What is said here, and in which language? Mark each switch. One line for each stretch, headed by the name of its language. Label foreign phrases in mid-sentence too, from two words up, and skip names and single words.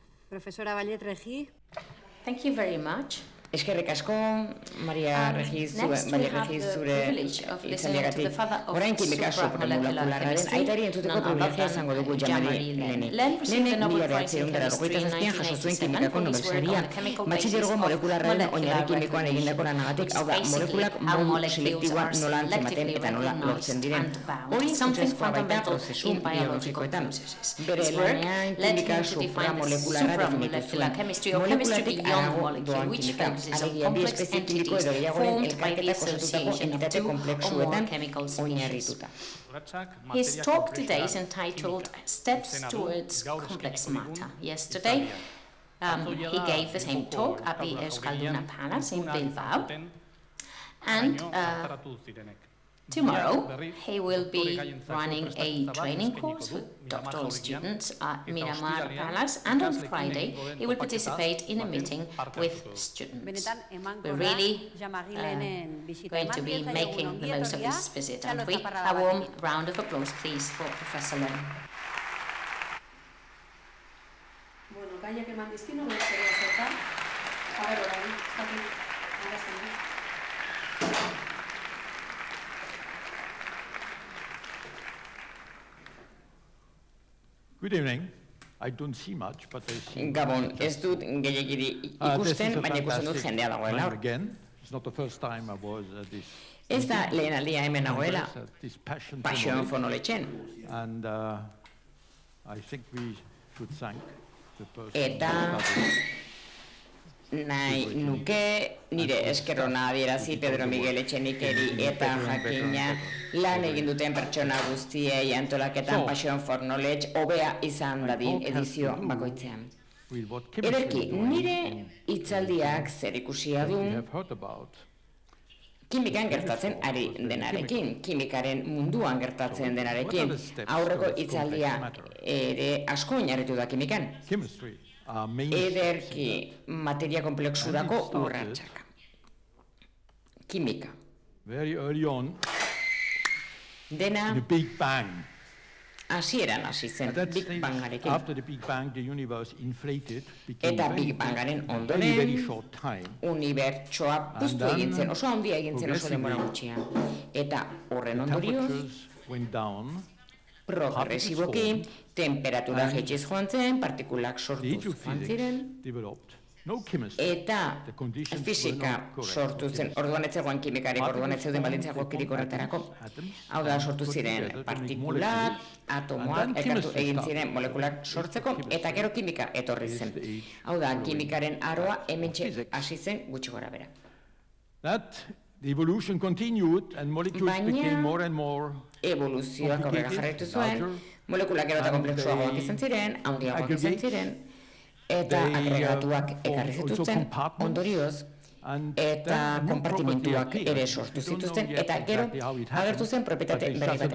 Spanish: Profesora Vallet Regi.
English: Thank you very much.
Basque: Eskerrik asko, Maria Regiz, zure itzaliagatik. Orain
Spanish: Química Supramoleculararen
Basque: aitari entzuteko privilegia izango dugu jamari Lehni. Lehnek 1987an jaso zuen kimikako Nobel saria. Batxilergo molekularraren oinarri kimikoan egindako lanagatik, hau da, molekulak modu selektiboan nola antzematen eta nola lortzen diren. Hori funtsezkoa baita prozesu biologikoetan. Bere lanean
Spanish: Química Supramolecularra
Basque: definitu zuen. Molekulatik arago doan kimika. Alegia bi espezie kimiko edo gehiagoren elkarketak osatutako entitate komplexuetan oinarrituta.
English: His talk today is entitled Steps Towards Complex Matter. Yesterday, he gave the same talk at the Euskalduna Palace in Bilbao. And tomorrow, he will be running a training course with doctoral students at Miramar Palace, and on Friday, he will participate in a meeting with students. We're really going to be making the most of this visit, and we a warm round of applause, please, for Professor Lehn.
Basque: Bueno, gaiak eman dizkino, besterik ezertan.
Spanish: A ver, orain,
English: Good evening. I don't see much, but I see...
Basque: Gabon, ez dut gehiagiri ikusten, baina ikusten dut jendea dagoela.
English: It's not the first time I was at this...
Basque: Ez da lehen aldia hemen dagoela, Passion for Knowledge-en.
English: And I think we should thank the person...
Basque: Eta nahi nuke nire eskerrona adierazi Pedro Miguel Etxenikeri eta jakina lan egin duten pertsona guztiei antolaketan Passion for Knowledge hobea izan dadin edizio bakoitzean. Ederki, nire hitzaldiak zer ikusia du kimikan gertatzen ari denarekin, kimikaren munduan gertatzen denarekin, aurreko hitzaldia ere asko oinarritu da kimikan. Ederki materia komplexurako urratsak. Química.
English: Very early on,
Basque: dena
English: the Big Bang.
Basque: Hasieran hasi zen Big Bangarekin.
English: After the Big Bang, the universe inflated,
Basque: eta Big Bangaren ondoren unibertsoa puztu egin zen, oso handia egin zen oso denbora gutxian. Eta horren ondorioz progresiboki temperatura jaitsiz joan zen, partikulak sortuz joan ziren, eta fisika sortu zen, orduan ez zegoen kimikarik, orduan ez zeuden baldintzako kirik horretarako. Hau da, sortu ziren partikulak, atomoak, elkartu egin ziren molekulak sortzeko, eta gero kimika etorri zen. Hau da, kimikaren aroa hementxe hasi zen gutxi gora bera.
English: The evolution continued and molecules became more and more
Basque: evoluzioak aurrera jarraitu zuen, molekulak gero eta komplexuagoak izan ziren, handiagoak izan ziren, eta agregatuak ekarri zituzten, ondorioz, eta konpartimentuak ere sortu zituzten, eta gero agertu zen propietate berri bat.